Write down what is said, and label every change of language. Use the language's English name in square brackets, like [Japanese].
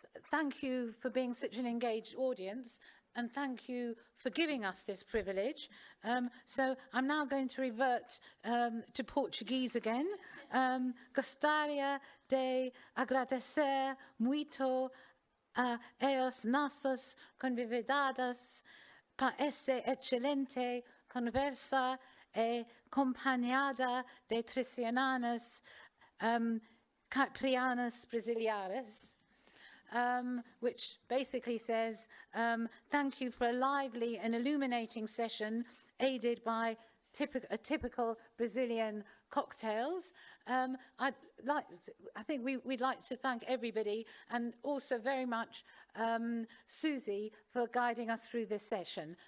[English] Thank you for being such an engaged audience, and thank you for giving us this privilege. So I'm now going to revert to Portuguese again. [Portuguese] Gostaria de agradecer muito a as nossas convidadas para essa excelente conversa e acompanhada de Tricianas Caprianas Brasileiras. [English] Which basically says, thank you for a lively and illuminating session aided by typical Brazilian cocktails. I think we'd like to thank everybody, and also very much Susie for guiding us through this session.